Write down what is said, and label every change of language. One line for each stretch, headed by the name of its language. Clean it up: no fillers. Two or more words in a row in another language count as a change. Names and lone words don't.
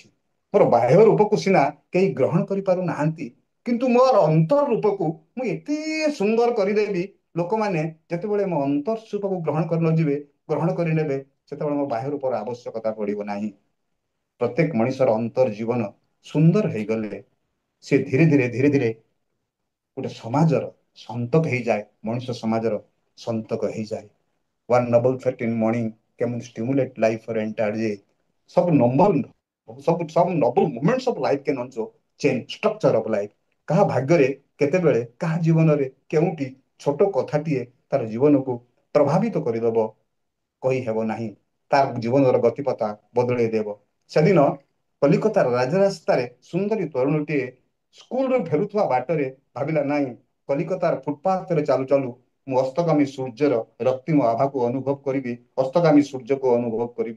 Odia: ମୋର ବାହ୍ୟ ରୂପକୁ ସିନା କେହି ଗ୍ରହଣ କରିପାରୁନାହାନ୍ତି, କିନ୍ତୁ ମୋର ଅନ୍ତର ରୂପକୁ ମୁଁ ଏତେ ସୁନ୍ଦର କରିଦେବି, ଲୋକମାନେ ଯେତେବେଳେ ମୋ ଅନ୍ତର ରୂପକୁ ଗ୍ରହଣ କରିନେବେ, ସେତେବେଳେ ମୋ ବାହ୍ୟ ରୂପର ଆବଶ୍ୟକତା ପଡିବ ନାହିଁ। ପ୍ରତ୍ୟେକ ମଣିଷର ଅନ୍ତର ଜୀବନ ସୁନ୍ଦର ହେଇଗଲେ ସେ ଧୀରେ ଧୀରେ ଧୀରେ ଧୀରେ ଗୋଟେ ସମାଜର ସନ୍ତକ ହେଇଯାଏ, ମଣିଷ ସମାଜର ସନ୍ତକ ହେଇଯାଏ।
English: One noble thought in morning can stimulate life for entire day. Some noble moments of life can also change structure of life.
Odia: କାହା ଭାଗ୍ୟରେ କେତେବେଳେ କାହା ଜୀବନରେ କେଉଁଠି ଛୋଟ କଥାଟିଏ ତାର ଜୀବନକୁ ପ୍ରଭାବିତ କରିଦେବ କହିହେବ ନାହିଁ, ତାର ଜୀବନର ଗତିପଥା ବଦଳେଇ ଦେବ। ସେଦିନ କଲିକତାର ରାଜରାସ୍ତାରେ ସୁନ୍ଦରୀ ତରୁଣୀଟିଏ ସ୍କୁଲରୁ ଫେରୁଥିବା ବାଟରେ ଭାବିଲା, ନାହିଁ, କଲିକତାର ଫୁଟପାଥରେ ଚାଲୁ ଚାଲୁ ମୁଁ ଅସ୍ତଗାମୀ ସୂର୍ଯ୍ୟର ରକ୍ତିମ ଆଭାକୁ ଅନୁଭବ କରିବି, ଅସ୍ତଗାମୀ ସୂର୍ଯ୍ୟକୁ ଅନୁଭବ କରିବି।